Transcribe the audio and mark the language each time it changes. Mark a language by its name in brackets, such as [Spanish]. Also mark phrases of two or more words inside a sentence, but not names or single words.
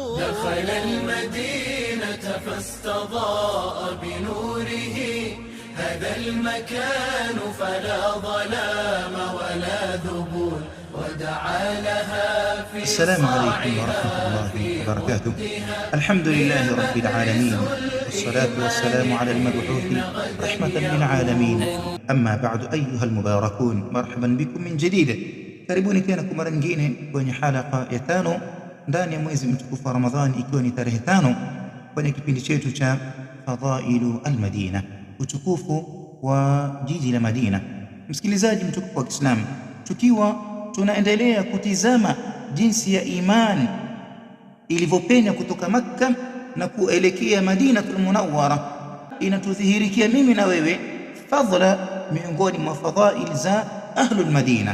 [Arabic] دخل المدينة فاستضاء بنوره هذا المكان فلا ظلام ولا ذبول ودعا لها في السلام عليكم ورحمة الله وبركاته. الحمد لله رب العالمين، والصلاة والسلام على المبعوث رحمة للعالمين. أما بعد أيها المباركون، مرحبا بكم من جديد. [Swahili] Karibuni tena kwa mara nyingine kwenye halaka ya 5 ndani ya mwezi mtukufu wa Ramadhani, ikiwa ni tarehe 5 kwenye kipindi chetu cha Fadhailu al-Madina, utukufu wa jiji la Madina. Msikilizaji mtukufu wa Kiislamu, tukiwa tunaendelea kutizama jinsi ya imani ilivyopenya kutoka Makka na kuelekea Madinatul Munawwara, inatudhihirikia mimi na wewe fadhila miongoni mwa fadhail za [Arabic] أهل المدينة.